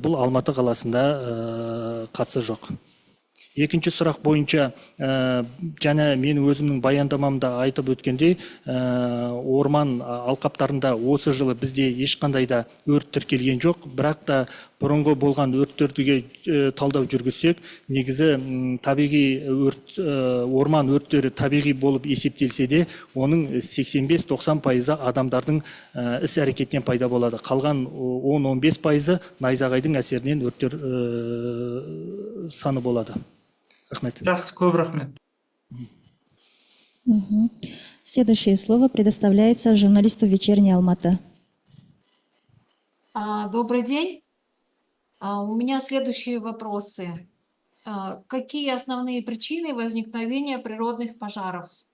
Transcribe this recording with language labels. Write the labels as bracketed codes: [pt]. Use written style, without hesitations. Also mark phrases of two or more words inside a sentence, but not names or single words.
[kk] Бұл Алматы қаласында қатысы жоқ. Екінші сұрақ бойынша, және мен өзімнің баяндамамда айтып өткендей, орман алқаптарында осы жылы бізде ешқандай да өрт тіркелген жоқ, бірақ та бұрынғы болған өрттерге талдау жүргізсек, негізі табиғи орман өрттері табиғи болып есептелсе де, оның 85-90% адамдардың іс әрекетінен пайда болады. Қалған 10-15% найзағайдың әсерінен өрттер саны болады. Рахмет. Жақсы, көп рахмет. [ru] Следующее слово предоставляется журналисту «Вечерней Алматы». Добрый день. У меня следующие вопросы. Какие основные причины возникновения природных пожаров?